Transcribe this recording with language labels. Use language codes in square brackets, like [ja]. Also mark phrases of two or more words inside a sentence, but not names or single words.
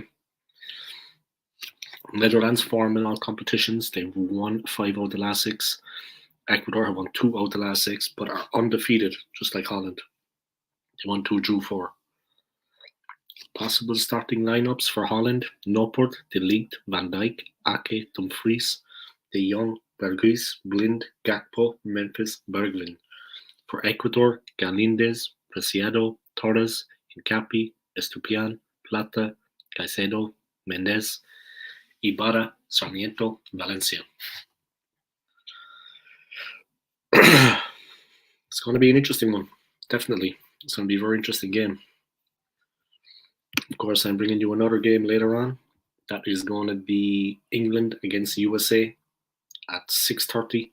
[en] Netherlands form in all competitions. They've won 5 out of the last 6. Ecuador have won 2 out of the last 6, but are undefeated, just like Holland. They won 2, drew 4. Possible starting lineups for Holland: Noppert, De Ligt, Van Dijk, Ake, Dumfries, De Jong, Berghuis, Blind, Gakpo, Memphis, Bergwijn. For Ecuador: Galíndez, Preciado, Torres, Hincapi, Estupiñán, Plata, Caicedo, Mendes, Ibarra, Sarmiento, Valencia. It's going to be an interesting one, definitely. It's going to be a very interesting game. Of course, I'm bringing you another game later on. That is going to be England against USA at 6:30.